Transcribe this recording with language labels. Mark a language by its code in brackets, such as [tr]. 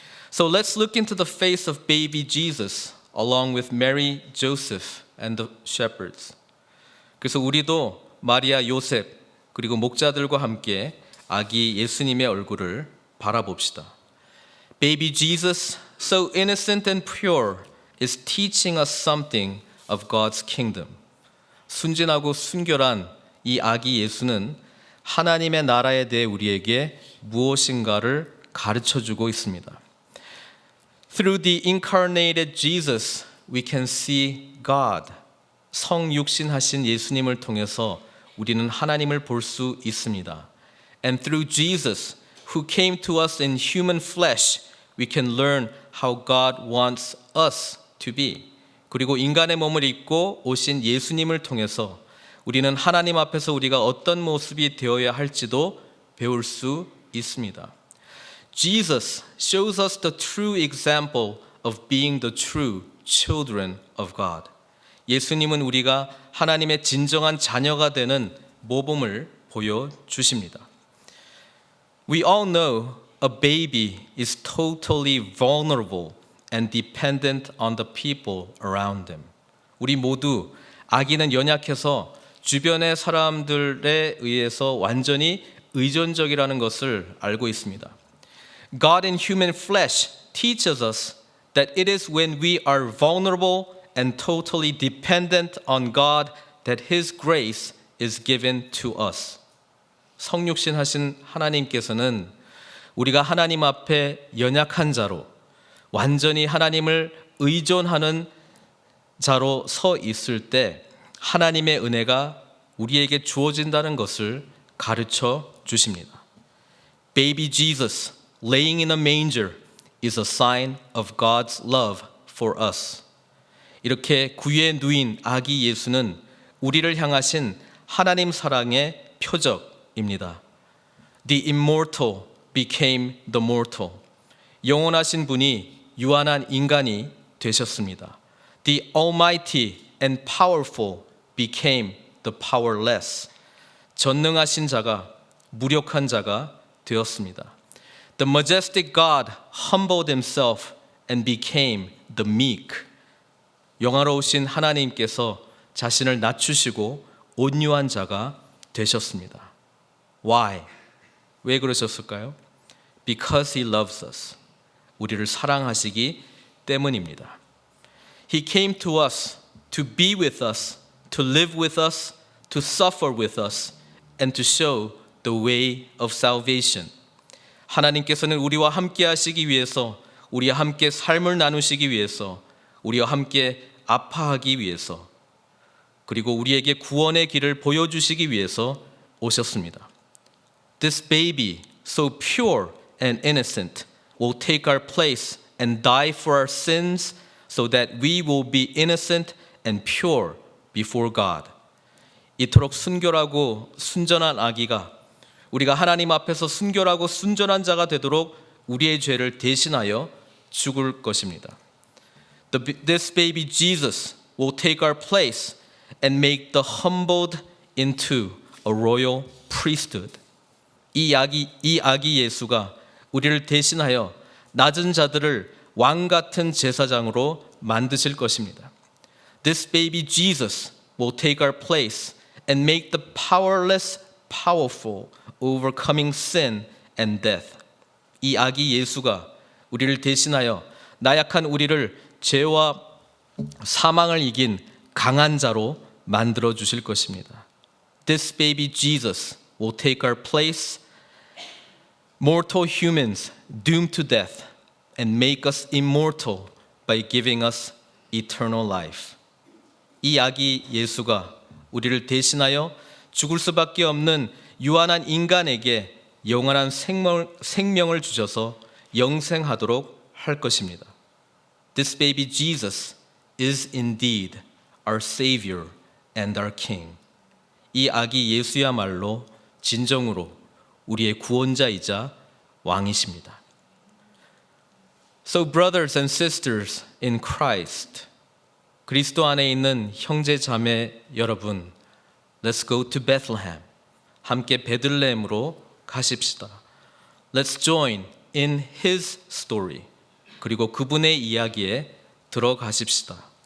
[en] So let's look into the face of baby Jesus along with Mary, Joseph, and the shepherds. [ko] 그래서 우리도 마리아, 요셉, 그리고 목자들과 함께 아기 예수님의 얼굴을 바라봅시다. [en] Baby Jesus, so innocent and pure, is teaching us something of God's kingdom. [ko] 순진하고 순결한 이 아기 예수는 하나님의 나라에 대해 우리에게 무엇인가를 가르쳐주고 있습니다. [en] Through the incarnated Jesus, we can see God. [ko] 성육신하신 예수님을 통해서 우리는 하나님을 볼 수 있습니다. [en] And through Jesus, who came to us in human flesh, we can learn how God wants us to be. [ko] 그리고 인간의 몸을 입고 오신 예수님을 통해서 우리는 하나님 앞에서 우리가 어떤 모습이 되어야 할지도 배울 수 있습니다. [en] Jesus shows us the true example of being the true children of God. [ko] 예수님은 우리가 하나님의 진정한 자녀가 되는 모범을 보여주십니다. [en] We all know a baby is totally vulnerable and dependent on the people around them. [ko] 우리 모두 아기는 연약해서 주변의 사람들에 의해서 완전히 의존적이라는 것을 알고 있습니다. [en] God in human flesh teaches us that it is when we are vulnerable and totally dependent on God that His grace is given to us. [ko] 성육신 하신 하나님께서는 우리가 하나님 앞에 연약한 자로 완전히 하나님을 의존하는 자로 서 있을 때 하나님의 은혜가 우리에게 주어진다는 것을 가르쳐 주십니다. [en] Baby Jesus laying in a manger is a sign of God's love for us. [ko] 이렇게 구유에 누인 아기 예수는 우리를 향하신 하나님 사랑의 표적입니다. [en] The immortal became the mortal. [ko] 영원하신 분이 유한한 인간이 되셨습니다. [en] The almighty and powerful became the powerless. [ko] 전능하신 자가 무력한 자가 되었습니다. [en] The majestic God humbled himself and became the meek. [ko] 영화로우신 하나님께서 자신을 낮추시고 온유한 자가 되셨습니다. [en] Why? [ko] 왜 그러셨을까요? [en] Because he loves us. [ko] 우리를 사랑하시기 때문입니다. [en] He came to us to be with us, to live with us, to suffer with us, and to show the way of salvation. [ko] 하나님께서는 우리와 함께 하시기 위해서, 우리와 함께 삶을 나누시기 위해서, 우리와 함께 아파하기 위해서, 그리고 우리에게 구원의 길을 보여주시기 위해서 오셨습니다. [en] This baby, so pure and innocent, will take our place and die for our sins so that we will be innocent and pure before God. [ko] 이토록 순결하고 순전한 아기가 우리가 하나님 앞에서 순결하고 순전한 자가 되도록 우리의 죄를 대신하여 죽을 것입니다. [en] This baby Jesus will take our place and make the humbled into a royal priesthood. [ko] 이 아기 예수가 우리를 대신하여 낮은 자들을 왕 같은 제사장으로 만드실 것입니다. [en] This baby Jesus will take our place and make the powerless powerful, overcoming sin and death. [ko] 이 아기 예수가 우리를 대신하여 나약한 우리를 죄와 사망을 이긴 강한 자로 만들어 주실 것입니다. [en] This baby Jesus will take our place, mortal humans doomed to death, and make us immortal by giving us eternal life. [ko] 이 아기 예수가 우리를 대신하여 죽을 수밖에 없는 유한한 인간에게 영원한 생명을 주셔서 영생하도록 할 것입니다. [en] This baby Jesus is indeed our Savior and our King. [ko] 이 아기 예수야말로 진정으로 우리의 구원자이자 왕이십니다. [en] So brothers and sisters in Christ, [ko] 그리스도 안에 있는 형제 자매 여러분, [en] let's go to Bethlehem. [ko] 함께 베들레헴으로 가십시다. [en] Let's join in his story. [ko] 그리고 그분의 이야기에 들어가십시다.